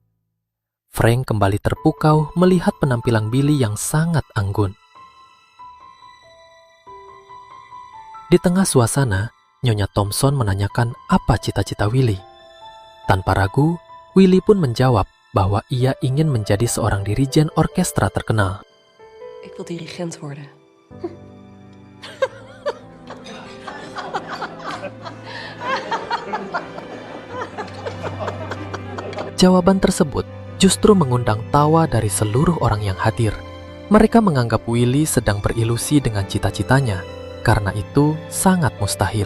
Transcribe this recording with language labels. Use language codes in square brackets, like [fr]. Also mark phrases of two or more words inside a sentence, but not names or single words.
[id] Frank kembali terpukau melihat penampilan Billy yang sangat anggun. Di tengah suasana, Nyonya Thompson menanyakan apa cita-cita Willy. Tanpa ragu, Willy pun menjawab bahwa ia ingin menjadi seorang dirijen orkestra terkenal. [nl] Ik wil dirigent worden. [id] Jawaban tersebut justru mengundang tawa dari seluruh orang yang hadir. Mereka menganggap Willy sedang berilusi dengan cita-citanya, karena itu sangat mustahil.